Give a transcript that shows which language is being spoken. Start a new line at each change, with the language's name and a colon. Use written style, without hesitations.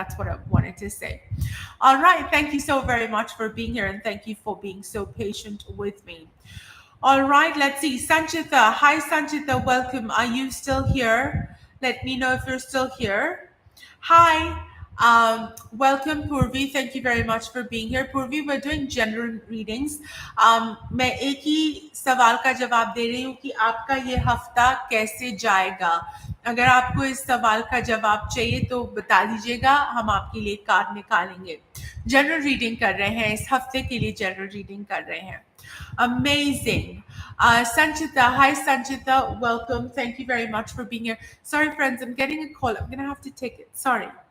English: That's what I wanted to say. All right. Thank you so very much for being here, and thank you for being so patient with me. All right. Let's see. Sanchita. Hi, Sanchita. Welcome. Are you still here? Let me know if you're still here. Hi. Welcome, Purvi. Thank you very much for being here. Purvi, we're doing general readings.
Hindi: मैं एक ही सवाल का जवाब दे रही हूँ कि आपका ये हफ्ता कैसे जाएगा. अगर आपको इस सवाल का जवाब चाहिए तो बता दीजिएगा, हम आपके लिए कार्ड निकालेंगे. जनरल रीडिंग कर रहे हैं, इस हफ्ते के लिए जनरल रीडिंग कर रहे हैं.
English: Amazing. Sanchita, hi Sanchita, welcome. Thank you very much for being here. Sorry, friends, I'm getting a call. I'm going to have to take it. Sorry.